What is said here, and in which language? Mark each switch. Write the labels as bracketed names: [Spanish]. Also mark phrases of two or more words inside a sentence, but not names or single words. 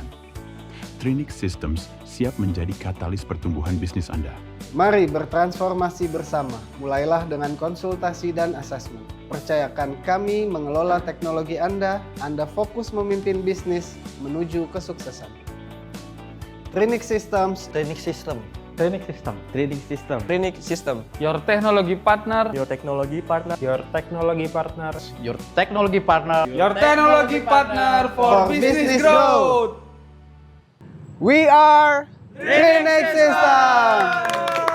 [Indonesian] Trinix Systems siap menjadi katalis pertumbuhan bisnis Anda. Mari bertransformasi bersama. Mulailah dengan konsultasi dan asesmen. Percayakan kami mengelola teknologi Anda fokus memimpin bisnis menuju kesuksesan. Trinix Systems. Trinix System. Trinix System. Trinix System. Trinix System. [English] Your technology partner. Your technology partner. Your technology partner. Your technology partner. Your technology partner for business growth. We are Trinix Systems.